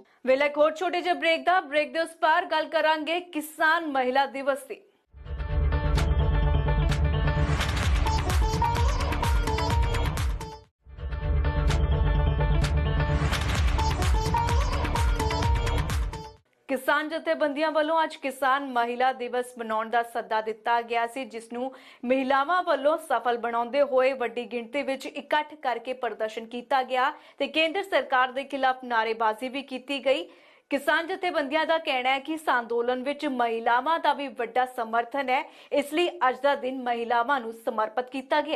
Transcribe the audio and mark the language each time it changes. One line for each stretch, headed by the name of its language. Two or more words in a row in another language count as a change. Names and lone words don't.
Punjabi: ਵੇਲੇ ਇੱਕ ਹੋਰ ਛੋਟੇ ਜਿਹੇ ਬ੍ਰੇਕ ਦੇ ਉਸ ਪਾਰ ਗੱਲ ਕਰਾਂਗੇ ਕਿਸਾਨ ਮਹਿਲਾ ਦਿਵਸ ਦੀ। ਕਿਸਾਨ ਜਥੇਬੰਦੀਆਂ ਵੱਲੋਂ ਅੱਜ ਕਿਸਾਨ ਮਹਿਲਾ ਦਿਵਸ ਮਨਾਉਣ ਦਾ ਸੱਦਾ ਦਿੱਤਾ ਗਿਆ ਸੀ, ਜਿਸ ਨੂੰ ਮਹਿਲਾਵਾਂ ਵੱਲੋਂ ਸਫਲ ਬਣਾਉਂਦੇ ਹੋਏ ਵੱਡੀ ਗਿਣਤੀ ਵਿੱਚ ਇਕੱਠ ਕਰਕੇ ਪ੍ਰਦਰਸ਼ਨ ਕੀਤਾ ਗਿਆ ਤੇ ਕੇਂਦਰ ਸਰਕਾਰ ਦੇ ਖਿਲਾਫ ਨਾਅਰੇਬਾਜ਼ੀ ਭੀ ਕੀਤੀ ਗਈ। ਕਿਸਾਨ ਜਥੇਬੰਦੀਆਂ ਦਾ ਕਹਿਣਾ ਹੈ ਕਿ ਇਸ ਅੰਦੋਲਨ ਵਿੱਚ ਮਹਿਲਾਵਾਂ ਦਾ ਭੀ ਵੱਡਾ ਸਮਰਥਨ ਹੈ, ਇਸ ਲਈ ਅੱਜ ਦਾ ਦਿਨ ਮਹਿਲਾਵਾਂ ਨੂੰ ਸਮਰਪਿਤ ਕੀਤਾ ਗਿਆ।